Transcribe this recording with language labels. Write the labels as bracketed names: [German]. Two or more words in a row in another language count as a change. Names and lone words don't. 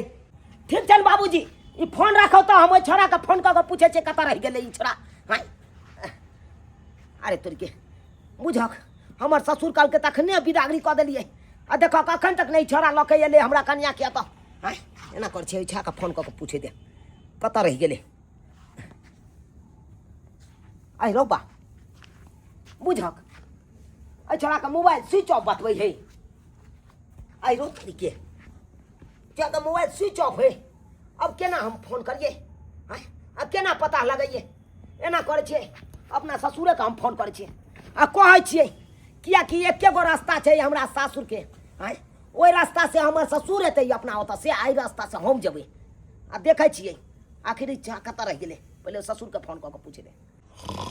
[Maithili] ठीक छै बाबूजी ई फोन राखो तऽ हम ओहि छोड़ा के फोन कऽ के पूछे छियै कतऽ रहि गेलै ई छोड़ा हाय अरे तोरी के बुझक हमर ससुर काल के तखने बिदागरी कऽ देलियै आ देखो कखन तक नहीं छोड़ा लऽ के एलै हमरा कनिया के एतऽ हाय एना कर छै छा के फोन कऽ के पूछे दे कतऽ रहि गेलै आई रौ बा बुझक आई छोड़ा के [English] mobile switch off [Maithili] बतबै है आई रो तरीके क्या तो [English] mobile switch off [Maithili] है अब केना हम फोन करिए हाय अब केना पता लगैए एना करे छियै अपना ससुरे के हम फोन करे छियै आ कहै छियै कियाकि एके गो रास्ता छै हमरा सासुर के हाय ओहि रास्ता से हमर ससुर एतै अपना ओतऽ से आई रास्ता से हम जेबै आ देखै छियै आखिर कतऽ रहि गेलै पहिले ससुर के फोन कऽ के पूछे दे